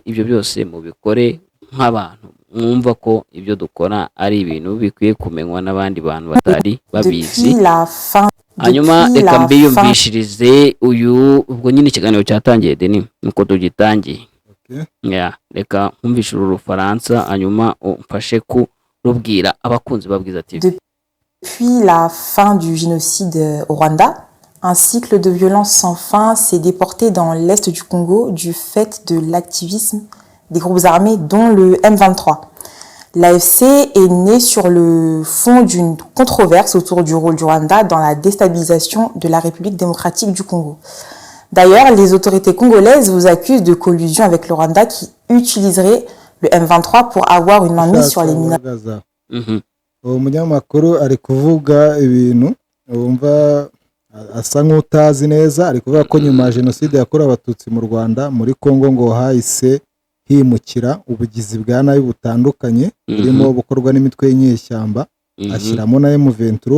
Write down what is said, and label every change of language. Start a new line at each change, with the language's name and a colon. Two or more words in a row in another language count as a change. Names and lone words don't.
Kinyarwanda: Ibyo byose mubikore nk'abantu mwumva ko ibyo dukora ari ibintu bikwiye kumenywa n'abandi bantu batari babizi. Hanyuma reka mbiyumvishirize uyu, ubwo nyine ikiganiro cyatangiye Denis nuko tugitangiye. Reka nkumvishe Urufaransa hanyuma umfashe kurubwira abakunzi ba Bwiza TV.
French: Depuis la fin du génocide au Rwanda, un cycle de violence sans fin s'est déporté dans l'est du Congo du fait de l'activisme des groupes armés dont le M23. L'AFC est né sur le fond d'une controverse autour du rôle du Rwanda dans la déstabilisation de la République démocratique du Congo. D'ailleurs, les autorités congolaises vous accusent de collusion avec le Rwanda qui utiliserait le M23 pour avoir une mainmise sur les mineurs.
Kinyarwanda: Uwo munyamakuru ari kuvuga ibintu wumva asa nk'utazi neza. Ari kuvuga ko nyuma ya jenoside yakorewe abatutsi mu Rwanda, muri Kongo ngo hahise himukira ubugizi bwa nabi butandukanye burimo bukorwa n'imitwe y'inyeshyamba, ashyiramo na M23.